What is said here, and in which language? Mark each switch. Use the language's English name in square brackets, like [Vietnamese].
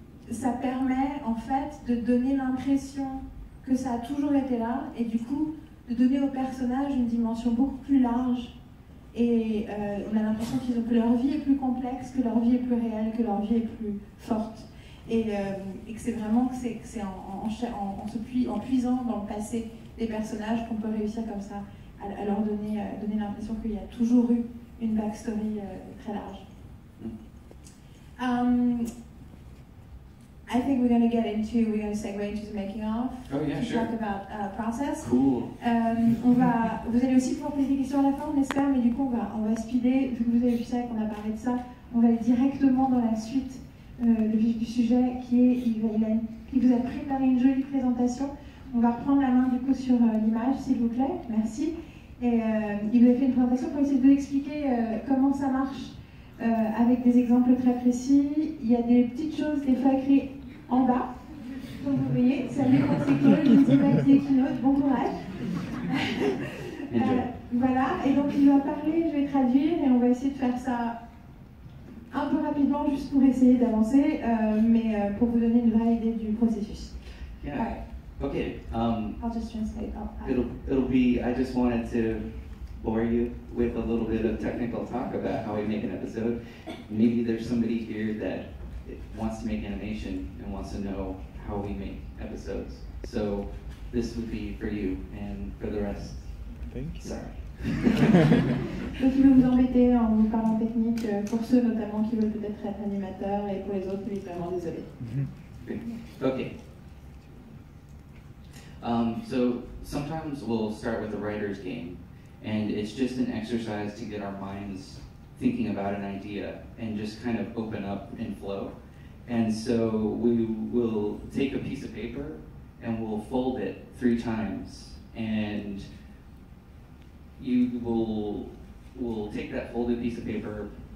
[French] ça permet en fait de donner l'impression que ça a toujours été là, et du coup de donner aux personnages une dimension beaucoup plus large, et on a l'impression que leur vie est plus complexe, que leur vie est plus réelle, que leur vie est plus forte, et que c'est vraiment en puisant dans le passé des personnages qu'on peut réussir comme ça à leur donner l'impression qu'il y a toujours eu une backstory très large. [English] I think we're going to segue into the making of. Oh yeah, to sure. Talk about process. Cool. [French] Vous allez aussi pouvoir poser des questions à la fin, on espère, mais du coup on va speeder, vu que vous avez vu ça et qu'on a parlé de ça, on va aller directement dans la suite, le vif du sujet, qui est qui vous a préparé une jolie présentation. On va reprendre la main du coup sur l'image, s'il vous plaît, merci. Et il nous a fait une présentation pour essayer de vous expliquer comment ça marche avec des exemples très précis. Il y a des petites choses des fois écrites en bas. Donc vous voyez, salut Consequol, je ne sais pas qui est Keynote, bon courage. Voilà, et donc il va parler, je vais traduire et on va essayer de faire ça un peu rapidement juste pour essayer d'avancer, mais pour vous donner une vraie idée du processus. [English] Yeah. Right. Okay. I'll just translate. It'll be. I just wanted to bore you with a little bit of technical talk about how we make an episode. Maybe there's somebody here that wants to make animation and wants to know how we make episodes. So this would be for you, and for the rest, Thank you. sorry. [French] Donc il veut vous embêter en vous parlant technique, pour ceux notamment qui veulent peut-être être animateurs, et pour les autres, oui, vraiment désolé. [English] Okay. So sometimes we'll start with a writer's game, and it's just an exercise to get our minds thinking about an idea and just kind of open up and flow. And so we will take a piece of paper and we'll fold it 3 times, and you will take that folded piece of paper.